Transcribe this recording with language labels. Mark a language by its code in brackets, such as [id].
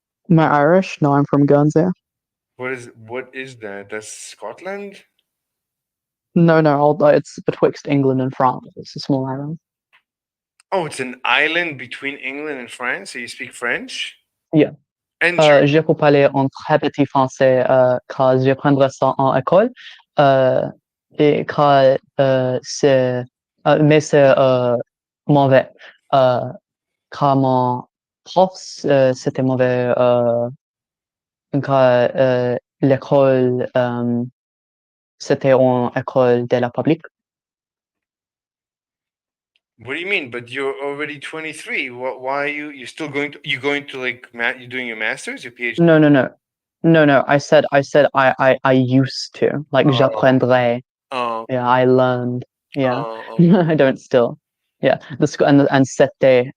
[en] Am I Irish? No, I'm from Guernsey. What is that? That's Scotland? No, no, it's betwixt England and France. It's a small island. Oh, it's an island between England and France, so you speak French Yeah. and German. [fr] Je peux parler en très petit français quand je prendrai ça en école. Euh, et quand mais c'est mauvais. Euh, Quand mon prof, c'était mauvais. Quand l'école, c'était en école de la publique. [en] What do you mean? But you're already 23. Why are you still going to like you're doing your masters, your PhD? No, no, no. No, no. I said I used to. Like, Oh, [fr] j'apprendrai. oh, [en] Yeah, I learned. Yeah. oh, I don't still. Yeah. The school and c'était